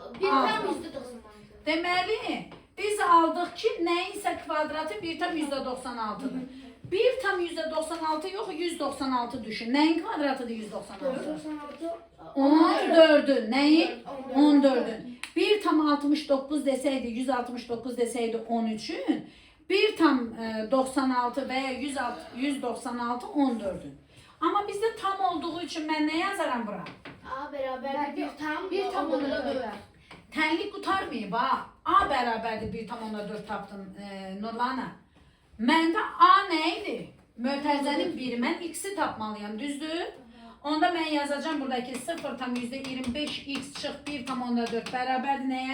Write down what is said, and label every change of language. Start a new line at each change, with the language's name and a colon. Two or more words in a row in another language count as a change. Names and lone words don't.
Azerbaijani: Deməli, biz aldıq ki, nəyinsə kvadratı 1 tam %96'dır. 1 tam %96 yox, 196 düşün. Nəyin kvadratıdır 196? 14'ün. Nəyin? 14'ün. 1 tam 69 desəydi, 169 desəydi 13'ün. 1 tam 96 veya 196 14'ün.
Turkish: Ama bizde tam olduğu için ben ne yazarım bura? A beraber bir tam onda 4.
Azerbaijani: Tənlik qutarmayıb ha. A bərabərdir 1 tam onda 4 tapdın Nurlana. Məndə A nə idi? Mötərizənin biri. Mən X'i tapmalıyam, düzdür? Onda mən yazacağım buradaki 0 tam %25 X çıx 1 tam onda 4 bərabərdir nəyə?